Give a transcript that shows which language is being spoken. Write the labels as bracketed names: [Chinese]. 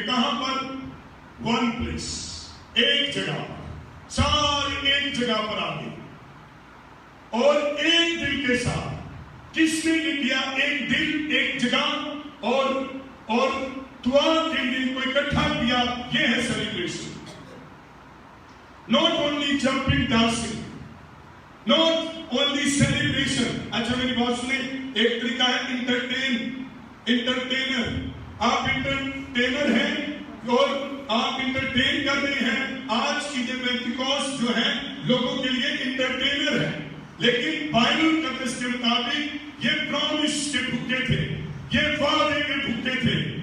[Urdu] کہاں پر؟ One place, ایک جگہ پر، سارے ایک جگہ پر آ گئے اور ایک دل کے ساتھ. کس نے یہ کیا؟ ایک دل، ایک جگہ اور دعا کے لیے ان کو اکٹھا کیا. یہ ہے celebration. [English] Not only jumping, dancing, not only celebration. [Urdu] اچھا میری بات سنیں، ایک طریقہ ہے انٹرٹینر. آپ انٹرٹینر ہیں اور آپ انٹرٹین کر رہے ہیں. آج کی جو پینٹیکوسٹ جو ہے لوگوں کے لیے انٹرٹینر ہے، لیکن بائبل المقدس کے مطابق یہ پرامس کے بھوکے تھے، یہ وعدے کے بھوکے تھے.